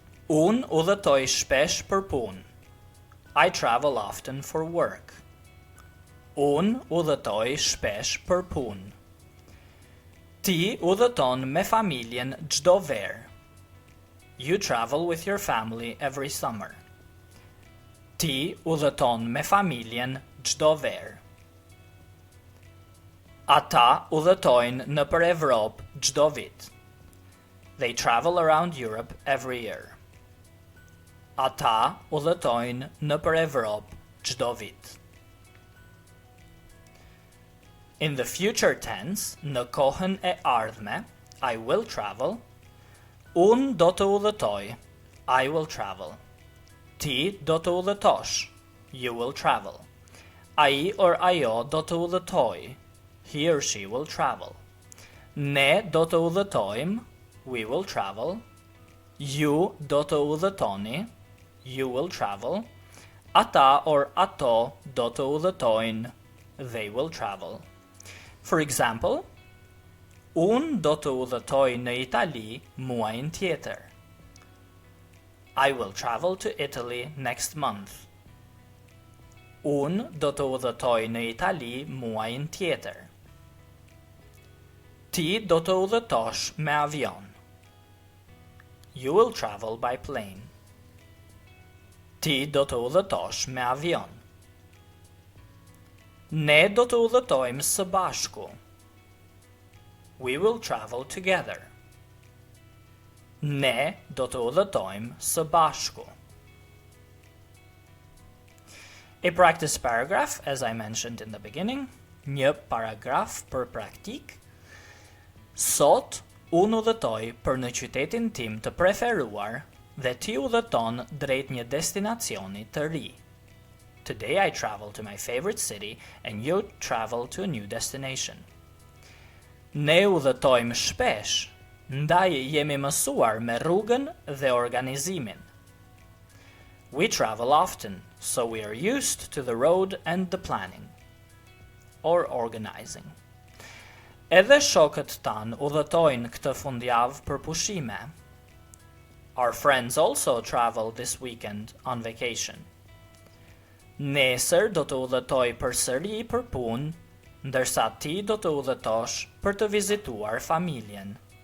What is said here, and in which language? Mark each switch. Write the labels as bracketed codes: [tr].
[sq] Unë udhëtoj shpesh për punë. [en] I travel often for work. [sq] Unë udhëtoj shpesh për punë. Ti udhëton me familjen çdo verë. [en] You travel with your family every summer. [sq] Ti udhëton me familjen çdo verë. Ata udhëtojnë nëpër Evropë çdo vit. [en] They travel around Europe every year. [sq] Ata udhëtojnë nëpër Evropë çdo vit. [en] In the future tense, [sq] në kohën e ardhme, [en] I will travel. [sq] Unë do të udhëtoj, [en] I will travel. [sq] Ti do të udhëtosh, [en] you will travel. [sq] Ai or ajo do të udhëtoj, [en] he or she will travel. [sq] Ne do të udhëtojmë, [en] we will travel. [sq] Ju do të udhëtoni, [en] you will travel. [sq] Ata or ato do të udhëtojnë, [en] they will travel. For example, [sq] unë do të udhëtoj në Itali muajin tjetër. [en] I will travel to Italy next month. [sq] Unë do të udhëtoj në Itali muajin tjetër. Ti do të udhëtosh me avion. [en] You will travel by plane. [sq] Ti do të udhëtosh me avion. Ne do të udhëtojmë së bashku. [en] We will travel together. [sq] Ne do të udhëtojmë së bashku. [en] A practice paragraph, as I mentioned in the beginning. [sq] Një paragraf për praktik. Sot, unë udhëtoj për në qytetin tim të preferuar dhe ti udhëton drejt një destinacioni të ri. [en] Today I travel to my favorite city and you travel to a new destination. [sq] Ne udhëtojmë shpesh, ndaj jemi mësuar me rrugën dhe organizimin. [en] We travel often, so we are used to the road and the planning or organizing. [sq] Edhe shokët tan udhëtojnë këtë fundjavë për pushime. [en] Our friends also travel this weekend on vacation. [sq] Nesër do të udhëtoj përsëri për punë, ndërsa ti do të udhëtosh për të vizituar familjen.